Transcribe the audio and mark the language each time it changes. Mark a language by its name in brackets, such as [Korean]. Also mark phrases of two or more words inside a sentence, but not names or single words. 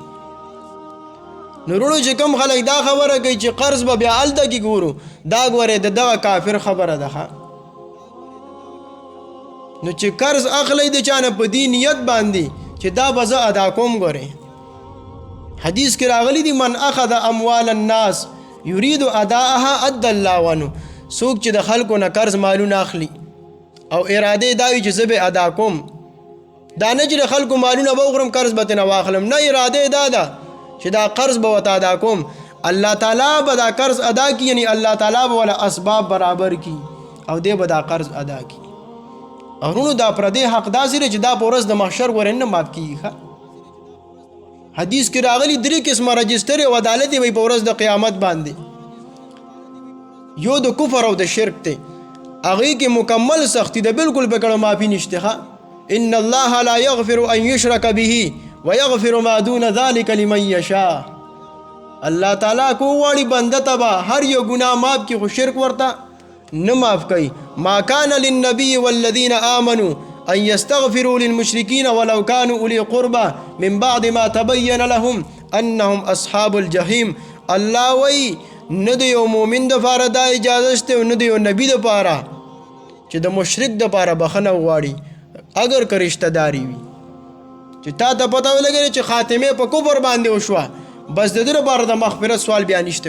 [Pashto] نو وروڼو چې کوم خلک دا خبره کوي چې قرض به بیا هلته کې ګورو، دا ګورې د دغه کافر خبره ده. نو چې قرض اخلی د چانه په دې نیت باندې چې دا به زه ادا کوم، ګورې حدیث کې راغلی دی [Arabic] من اخذ اموال الناس یرید اداءها ادى الله عنه. [Pashto] څوک چې د خلکو نه قرض مالونه اخلي او اراده دا وي چې زه به ادا کوم، دا نه چې د خلکو مالونه به وخورم قرض به ترې واخلم، نه، اراده دا ده چې دا قرض به ورته ادا کوم. الله تعالی به دا قرض ادا کړي، یعنی الله تعالی به ولا اسباب برابر کړي او دی به دا قرض ادا کړي. او وروڼو دا پردی حق داسې دی چې دا په ورځ د محشر ورې نه مات کېږي. حدیث کې راغلی 3 قسمه رجسټر او عدالت وي په ورځ د قیامت باندې. یو د کفر او د شرک دی، هغې کې مکمل سختی ده، بالکل به کړه معافي نشته. [Arabic] ان الله لا یغفر ان یشرک به ویغفر ما دون ذلك لمن یشاء. [Pashto] الله تعالی کو واړي بنده ته به هر یو ګناه معاف کړي، خو شرک ورته نه معاف کوي. [Arabic] ما کان للنبي والذین آمنوا ان یستغفروا للمشرکین ولو كانوا اولی قربى من بعد ما تبین لهم انهم اصحاب الجحیم. [Pashto] الله وی نه د یو مؤمن دپاره دا اجازه شته او نه د یو نبي دپاره چې د مشرک دپاره بخښنه وغواړي اگر که رشته داري وي. چې تا ته پته ولګېږي چې خاتمه په کفر باندې وشوه، بس د ده لپاره د مغفرت سوال بیا نشته.